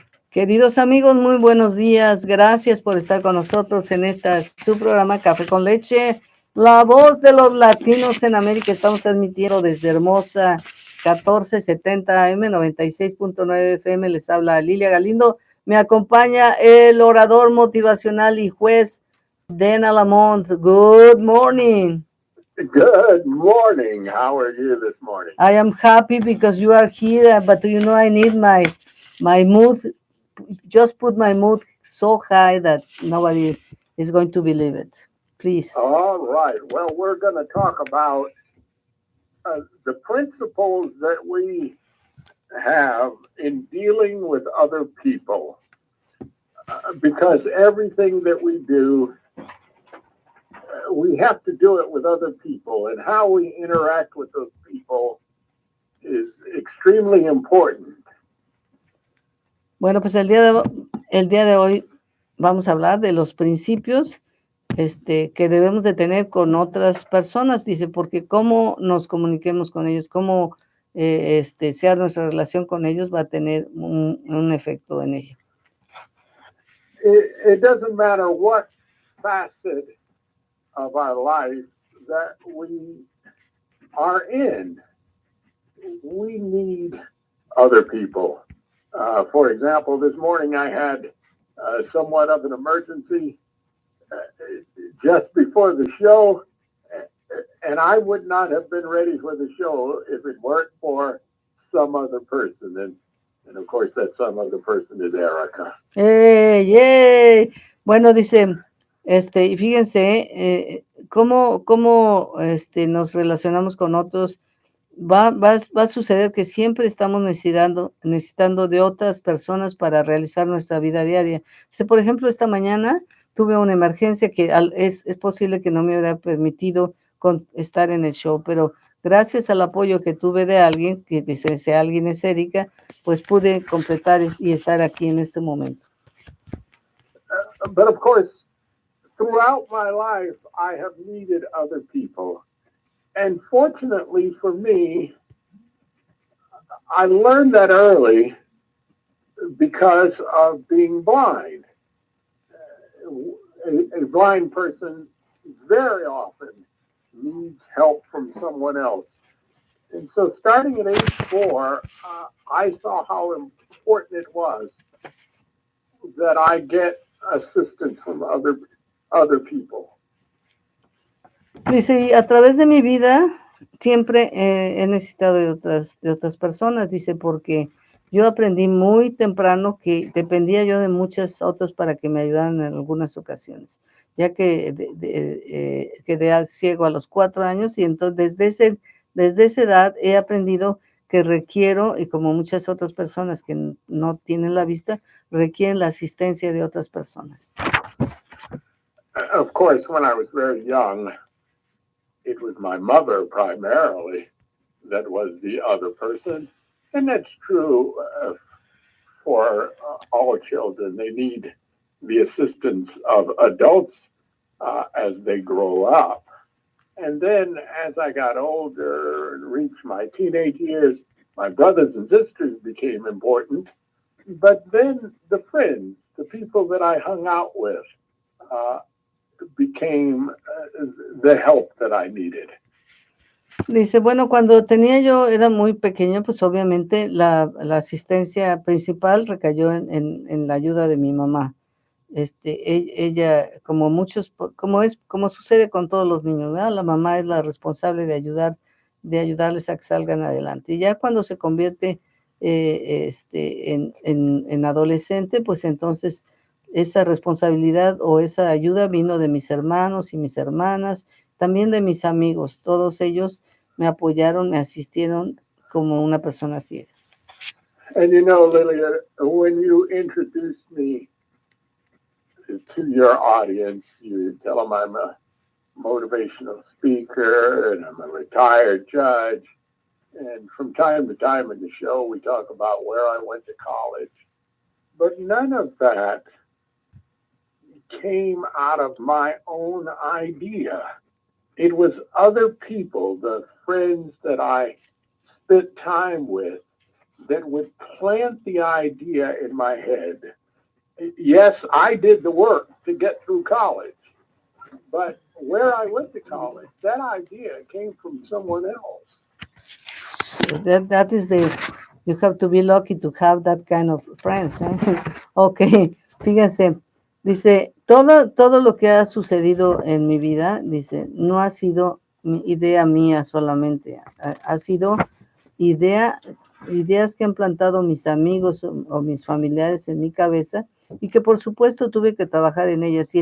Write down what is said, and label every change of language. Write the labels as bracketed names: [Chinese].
[Spanish] Queridos amigos, muy buenos días. Gracias por estar con nosotros en su programa Café con Leche, la voz de los latinos en América. Estamos transmitiendo desde hermosa 1470 AM, 96.9 FM. Les habla Lilia Galindo. Me acompaña el orador motivacional y juez LaMon. [English] Good morning. Good morning. How are you this morning? I am happy because you are here, but you know I need my mood. Just put my mood so high that nobody is going to believe it. Please. All right. Well, we're going to talk about the principles that we have in dealing with other people. Because everything that we do, we have to do it with other people. And how we interact with those people is extremely important. Bueno, pues el día de hoy vamos a hablar de los principios que debemos de tener con otras personas, dice, porque cómo nos comuniquemos con ellos, cómo sea nuestra relación con ellos, va a tener un efecto en ello. It doesn't matter what facet of our life that we are in, we need other people. For example, this morning I had somewhat of an emergency just before the show, and I would not have been ready for the show if it weren't for some other person. And of course, that some other person is Erica. ¡Yay! [Spanish] Bueno, dice, y fíjense, cómo nos relacionamos con otros. Va a suceder que siempre estamos necesitando de otras personas para realizar nuestra vida diaria. Si, por ejemplo, esta mañana tuve una emergencia que es posible que no me hubiera permitido estar en el show, pero gracias al apoyo que tuve de alguien, que dice, ese alguien es Erika, pues pude completar y estar aquí en este momento. [English] But of course, throughout my life, I have needed other people. And fortunately for me, I learned that early because of being blind. A blind person very often needs help from someone else. And so starting at age 4, I saw how important it was that I get assistance from other people. Dice, a través de mi vida siempre he necesitado de otras personas, dice, porque yo aprendí muy temprano que dependía yo de muchas otras para que me ayudaran en algunas ocasiones, ya que quedé ciego a los 4 años y entonces desde esa edad he aprendido que requiero, y como muchas otras personas que no tienen la vista, requieren la asistencia de otras personas. Of course, when I was very young, it was my mother primarily that was the other person. And that's true for all children. They need the assistance of adults as they grow up. And then as I got older and reached my teenage years, my brothers and sisters became important. But then the friends, the people that I hung out with, became the help that I needed. [Spanish] Dice, bueno, cuando era muy pequeño, pues obviamente la asistencia principal recayó en la ayuda de mi mamá. Ella, como sucede con todos los niños, ¿verdad? La mamá es la responsable de ayudarles a que salgan adelante. Y ya cuando se convierte en adolescente, pues entonces esa responsabilidad o esa ayuda vino de mis hermanos y mis hermanas, también de mis amigos. Todos ellos me apoyaron, me asistieron como una persona ciega. [English] And you know, Lilia, when you introduced me to your audience, you tell them I'm a motivational speaker and I'm a retired judge. And from time to time in the show, we talk about where I went to college. But none of that came out of my own idea. It was other people, the friends that I spent time with, that would plant the idea in my head. Yes, I did the work to get through college, but where I went to college, that idea came from someone else. So that is the you have to be lucky to have that kind of friends, ¿eh? [Spanish] Ok, fíjense, dice, todo lo que ha sucedido en mi vida, dice, no ha sido idea mía solamente, ha sido idea, ideas que han plantado mis amigos o mis familiares en mi cabeza y que por supuesto tuve que trabajar en ellas.